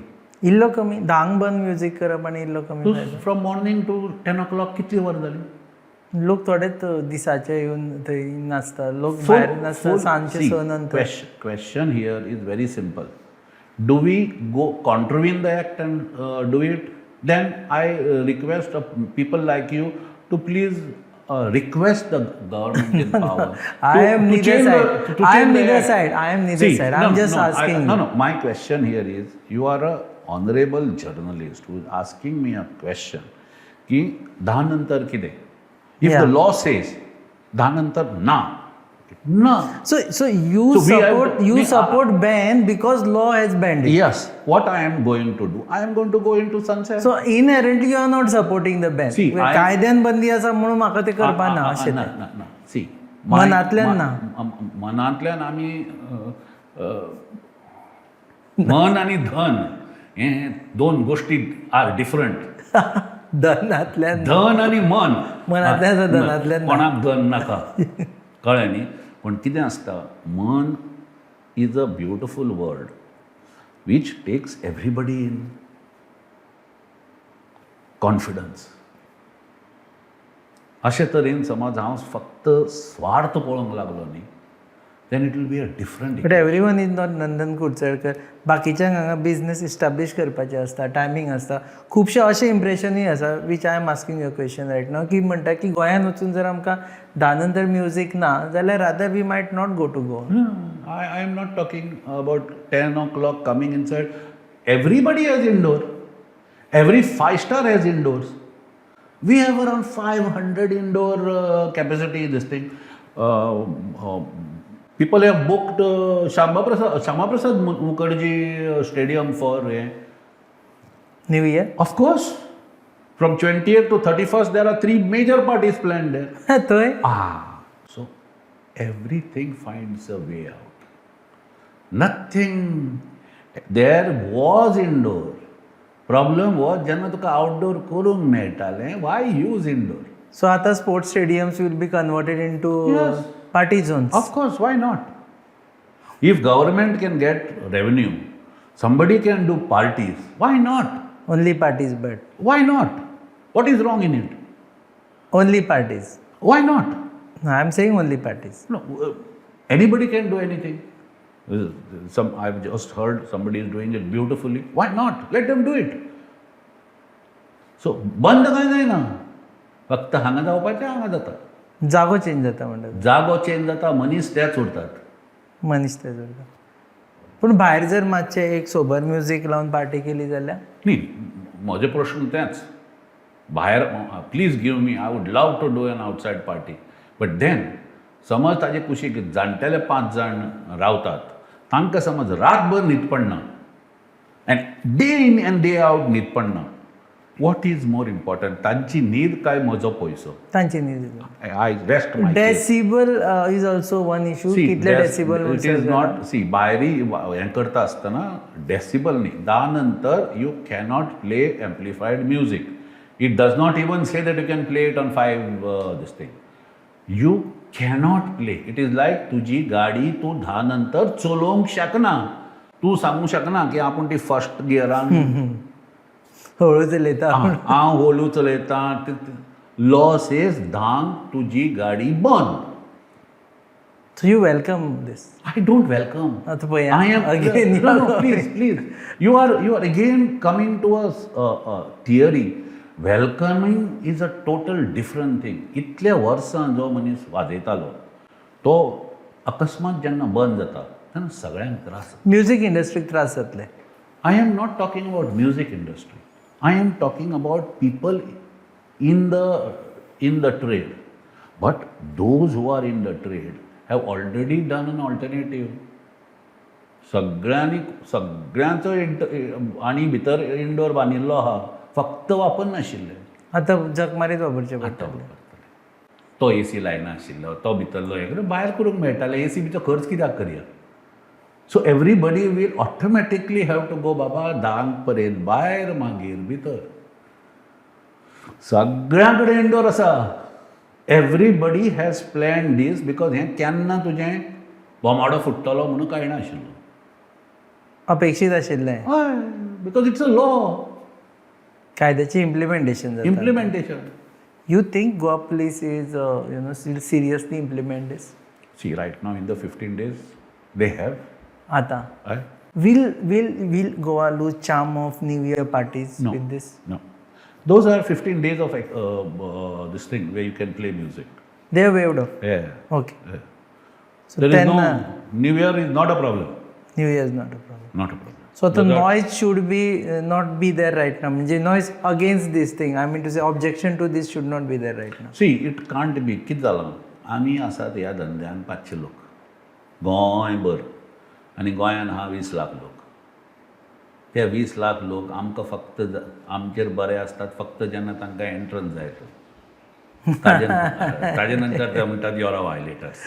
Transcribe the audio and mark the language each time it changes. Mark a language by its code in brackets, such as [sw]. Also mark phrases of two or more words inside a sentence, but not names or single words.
[kok] इल्लो कमी धांक बंद म्युजीक करप आनी इल्लो कमी तूं फायदो. [en] from morning to 10 o'clock [kok] कितली वर जाली लोक थोडेच दिसाचे येवन थंय नाचता लोक भायर नाचता सांजचे 6 नंतर [en] question here is very simple. Do we go contravene the act and do it? Then I request of people like you to please request the government in power. I am to neither change side. to I am change the neither act. side. I am neither side. I'm just asking. No. My question here is, you are a honorable journalist who is asking me a question. [kok] की 10 नंतर कितें? [en] If Yeah. the law says [kok] 10 नंतर ना. [en] So you So we support ban because law has banned it. Yes. What I am going to do, I am going to go into sunset. So inherently you are not supporting the ban. See, [kok] कायद्यान बंदी आसा म्हणून म्हाका ते करपा ना अशें ना सी मनांतल्यान ना. मनांतल्यान आमी मन आनी धन हे 2 गोश्टी [en] are different [kok] धनांतल्यान धन आनी मन मनांतल्यान आसा, धनांतल्यान ना. कोणाक धन नाका कळ्ळें न्ही पूण कितें आसता मन [en] is a beautiful word which takes everybody in confidence [kok] अशे तरेन समज हांव फक्त स्वार्थ पळोवंक लागलो न्ही [en] then it will be a different but every is not [kok] नंदन कुडचडकर बाकीच्यांक हांगा बिझनेस इस्टाब्लीश करपाचें आसता टायमींग आसता खुबशे अशें इम्प्रेशनूय आसा [en] which I am asking your question right now [kok] की म्हणटा की गोंयांत वचून जर आमकां 10 नंतर म्युजीक ना जाल्यार [en] rather we might not go to Goa I am not talking about 10 o'clock coming inside. Everybody has indoor. Every 5-star has indoors. We have around 500 indoor capacity this thing. People have booked Shama Prasad Mukherjee Stadium for New Year of course. From 20th to 31st, there are 3 major parties planned there. [kok] थंय [en] So everything finds a way out. Nothing. There was indoor. Problem was [kok] जेन्ना तुका आउटडोर करूंक मेळटालें, [en] why use indoor? so आतां sports stadiums will be converted into Yes. party zones. Of course, why not? If government can get revenue, somebody can do parties. Why not? only parties but Why not? What is wrong in it? only parties Why not? I am saying only parties. No, anybody can do anything. I've just heard somebody is doing it beautifully. Why not? Let them do it. So, [kok] बंद काय जायना फक्त हांगा जावपाचें हांगा जाता जागो चेंज जाता म्हणटात जागो चेंज जाता मनीस तेच उरतात मनीस ते जोडटा. पूण भायर जर मातशें एक सोबर म्युजीक लावन पार्टी केली जाल्यार न्ही म्हजे प्रश्न तेच भायर [en] please give me I would love to do an outside party but then [kok] समज ताजे कुशीक जाणटेले 5 जाण रावतात तांकां समज रातभर न्हीद पडना [en] and day in and day out [kok] न्हीद पडना [en] what is more important [kok] तांची न्हीद काय म्हजो पयसो तांची न्हीद. [en] I rest my decibel is also one issue. कितले डेसिबल it is not [kok] सी भायरी हें करता आसतना डेसिबल न्ही 10 नंतर [en] you cannot play amplified music it does not even say that you can play it on 5 this thing you cannot play it is like [kok] तुजी गाडी तूं 10 नंतर चलोवंक शकना तूं सांगूंक शकना की आपूण ती फर्स्ट गियरान हळू चलयता. हांव होलू चलयता [en] law says [kok] 10 तुजी गाडी बंद. [en] so you welcome this. I don't welcome. [kok] आतां पळय [en] I am अगेन no, please. You are again coming to a theory. Welcoming is a total different thing. [kok] इतल्या वर्सां जो मनीस वाजयतालो तो अकस्मात जेन्ना बंद जाता तेन्ना सगळ्यांक त्रास. म्युजीक इंडस्ट्रीक त्रास जातले. [en] I am not talking about music industry. I am talking about people in the trade. But those who are in the trade have already done an alternative. [kok] सगळ्यांचो आनी भितर इंडोर बांदिल्लो आहा, फक्त वापरनाशिल्ले. आतां जगमारीत वापरचे आतां पडटा. वापरतले. तो AC लायनाशिल्लो, तो भितरलो हे भायर करूंक मेळटाले. AC बीचो खर्च कित्याक करया? [en] so everybody will automatically have to go [kok] बाबा 10 पर्यंत भायर मागीर भितर. सगळ्यां कडेन इंडोर आसा. [en] everybody has plan this because [kok] हें केन्ना तुजें बोमाडो फुट्टलो म्हणून कळना आशिल्लो. अपेक्षीत आशिल्लें. [en] हय, because it's a law. [kok] कायद्याचें इम्प्लिमेंटेशन जाता. इम्प्लिमेंटेशन. [en] You think Goa police is, still seriously implement this? See, right now in the 15 days, they have. Ata. Right? Will Goa lose charm of New Year parties No. with this? No. Those are 15 days of this thing where you can play music. They have waived off. Yeah. Okay. Yeah. So There is then no, New Year is not a problem. New Year is not a problem. Not a problem. So the Those are- noise should be not be there right now. म्हणजे noise against this thing. I mean to say objection to this should not be there right now. See, it can't be. [kok] कितें जालां? आमी आसात ह्या धंद्यान 500 लोक. गोंयभर. आनी गोंयान आहा 20 लाख लोक. ते 20 लाख लोक आमकां फक्त आमचेर बरे आसतात फक्त जेन्ना तांकां एंट्रन्स जाय तो. ताजे नंतर ते म्हणटात [en] you're a violators.